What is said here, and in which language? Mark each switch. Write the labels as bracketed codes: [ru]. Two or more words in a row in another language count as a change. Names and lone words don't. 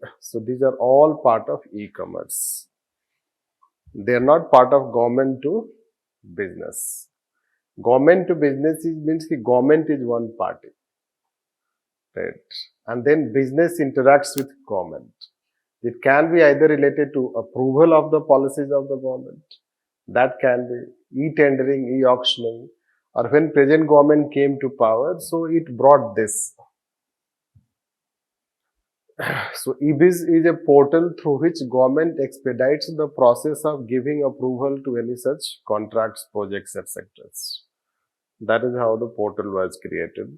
[en] So these are all part of e-commerce. They are not part of government to business. Government to business means the government is one party, right? And then business interacts with government. It can be either related to approval of the policies of the government. That can be e-tendering, e-auctioning, or when present government came to power, so it brought this. So eBiz is a portal through which government expedites the process of giving approval to any such contracts, projects, etc. That is how the portal was created.